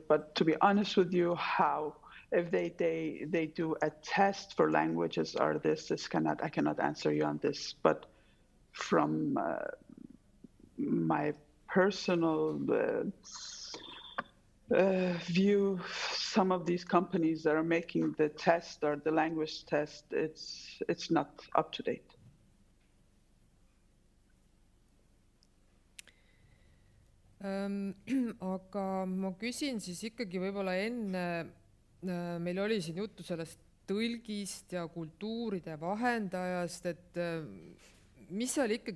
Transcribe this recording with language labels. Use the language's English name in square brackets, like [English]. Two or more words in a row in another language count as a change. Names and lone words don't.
[English] But to be honest with you, if they do a test for languages or I cannot answer you on this. But from my personal view, some of these companies that are making the test or the language test, it's not up to date. [Estonian] Aga ma küsin siis ikkagi võib-olla enne, meil oli siin juttu sellest tõlgist ja kultuuride vahendajast, et mis seal ikkagi